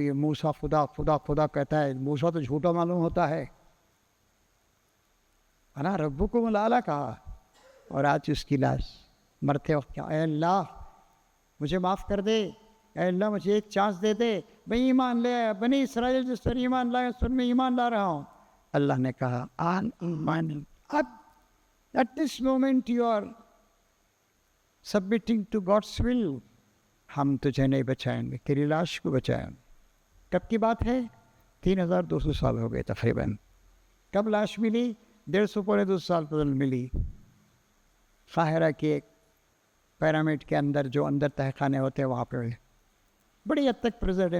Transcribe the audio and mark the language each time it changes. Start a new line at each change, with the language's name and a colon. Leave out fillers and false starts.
Urdu: یہ موسیٰ خدا کہتا ہے, موسیٰ تو جھوٹا معلوم ہوتا ہے.
Arabic: انا ربکم الاعلی
Urdu: کہا, اور آج اس کی لاش مرتے وقت کیا, اے اللہ مجھے معاف کر دے, اے اللہ مجھے ایک چانس دے دے, میں ایمان لے آیا, بنی اسرائیل جس پر ایمان لایا اس پر میں ایمان لا رہا ہوں. اللہ نے کہا آن ایمان, اب
English: at this moment you are submitting to God's will.
Urdu: ہم تجھے نہیں بچائیں گے, تیری لاش کو بچائیں. کب کی بات ہے, 3200 سال ہو گئے تقریباً. کب لاش ملی, 150-200 سال پہلے ملی. قاہرہ کے ایک پیرامڈ کے اندر, جو اندر تہہ خانے ہوتے ہیں وہاں پہ بڑی حد تک پرزرڈ ہے.